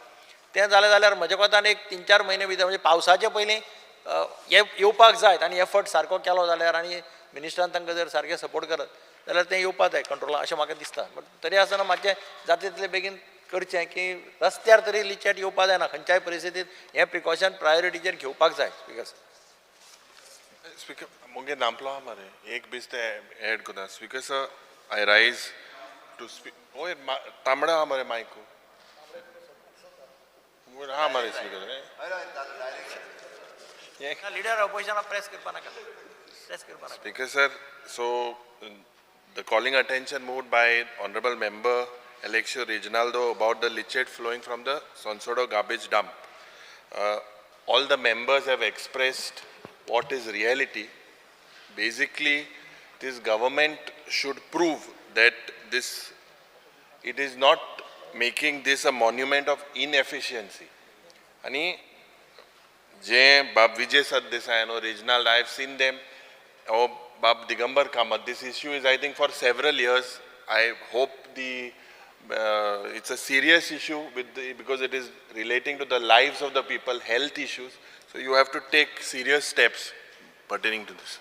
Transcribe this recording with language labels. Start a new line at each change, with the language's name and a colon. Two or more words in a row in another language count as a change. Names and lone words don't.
Konkani: तें जालें जाल्यार म्हज्या कोतान एक 3-4 म्हयने भितर म्हणजे पावसाचे पयलीं येवपाक जाय आनी एफर्ट सारको केलो जाल्यार आनी मिनिस्टरान तांकां जर सारकें सपोर्ट करत जाल्यार तें येवपाक जाय कंट्रोलाक अशें म्हाका दिसता. बट तरी आसतना मातशें जाता तितले बेगीन करचें की रस्त्यार तरी लिचेट येवपाक जायना. खंयच्याय परिस्थितींत हें प्रिकॉशन प्रायोरिटीचेर घेवपाक जाय. स्पीकर मुगे नामलो हा मरे एक बीस ते ऐड करना स्पीकर सर आई राइज टू स्पीक ओए तांबड़ा हा मरे माइको हा मरे स्पीकर लिडर ऑपोजिशनाक प्रेस करपा नाका.
English: Speaker sir, so the calling attention moved by Honorable Member Alexio Reginaldo about the leachate flowing from the Sonsodo garbage dump. All the members have expressed what is reality. Basically, this government should prove that it is not making this a monument of inefficiency.
Konkani: Ani जे बाब
English: विजय सरदेसाई or Reginald, I have seen them. Oh, Bab Digambar Kamath, this issue is I think for several years. I hope it's a serious issue because it is relating to the lives of the people, health issues. So you have to take serious steps pertaining to this.